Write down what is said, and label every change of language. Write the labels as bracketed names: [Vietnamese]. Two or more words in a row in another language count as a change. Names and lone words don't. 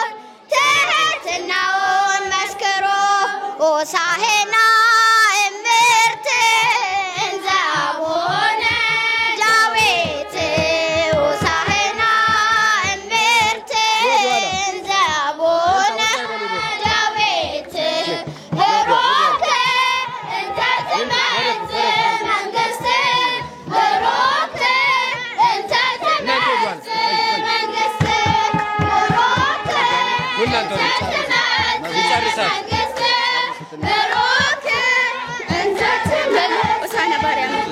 [Amharic] ትሕትናውን መስክሩ [Geez] ሆሳዕና እምርት እንዘ አቡነ ዳዊት ሆሳዕና እምርት እንዘ አቡነ ዳዊት ብሩክ እንተ ትመጽእ መንግሥት ብሩክ እንተ ትመጽእ መንግሥት ብሩክ እንተ ትመጽእ መንግሥት ብሩክ እንተ ትመጽእ